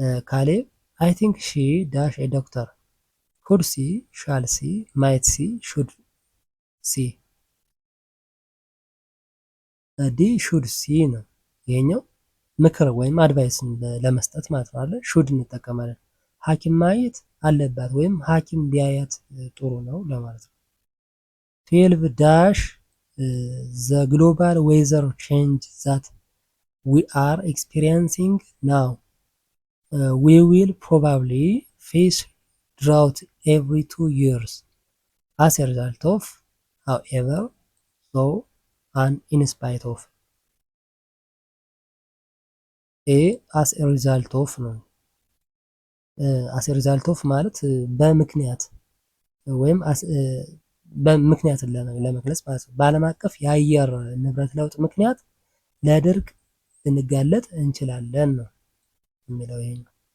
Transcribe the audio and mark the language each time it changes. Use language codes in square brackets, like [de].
[en] ካሌብ I think she dash a doctor. could see, shall see, might see, should see. [am] ዲ should see ነው። ይሄኛው ምክር ወይም አድቫይስን ለመስጠት ማለት ነው አይደል? should እንጠቀማለን። ሐኪም ማየት አለባት ወይም ሐኪም ቢያያት ጥሩ ነው ለማለት ነው። 12 ዳሽ the global weather change that we are experiencing now. [en] We will probably face drought every 2 years as a result of, however, so, and in spite of. [am] A as a result of ነው። as a result of ማለት በምክንያት ወይም በምክንያትን ለመግለጽ ማለት ነው። በዓለም አቀፍ የአየር ንብረት ለውጥ ምክንያት ለድርቅ ልንጋለጥ እንችላለን ነው የሚለው ይሄ ነው።